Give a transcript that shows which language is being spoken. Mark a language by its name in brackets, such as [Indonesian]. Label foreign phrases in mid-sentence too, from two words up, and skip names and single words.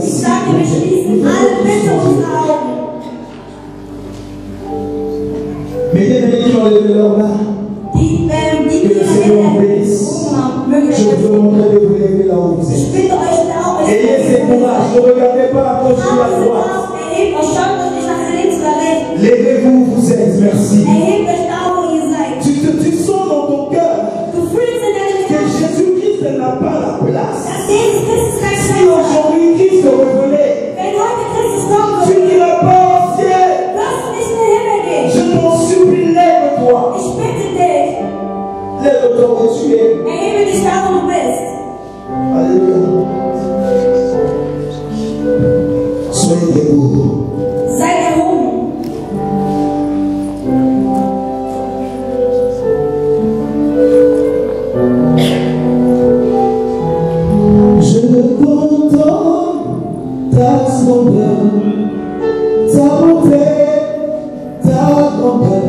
[German] Ich sage, wir schließen alle bitte unsere Augen. [French] Mais bien-aimés qui ont levé leurs mains, [German] Die [French] que le Seigneur vous bénisse. [German] mögen [French] Je vous demanderai de vous lever là où vous [German] Ich [French] êtes. [German] bitte euch da auch. [French] Ayez ce courage. Ne regardez pas à gauche ou à droite. [German] Erhebt euch, schaut euch nicht nach links oder rechts. [French] Levez-vous où vous êtes. Merci. [German] Erhebt euch da, wo ihr seid. [French] Tu sens dans ton cœur [German] Du fühlst in deinem [French] que [German] Herzen, [French] Jésus-Christ n'a pas la place. [German] dass Jesus Christus kein [French] Si [German] Schmerz hat. [French] aujourd'hui Christ revenait, [German] Wenn heute Christus kommen [French] tu [German] würde, [French] n'iras pas au ciel. [German] wirst du nicht in den Himmel gehen. [French] Je t'en supplie, lève-toi. [German] Ich bitte dich, [French] Lève-toi où tu es. [German] erhebe dich da, wo du bist. [French] Alléluia. Soyez debout. [German] Sei erhoben. [French] Je contemple ta splendeur, ta bonté, ta grandeur.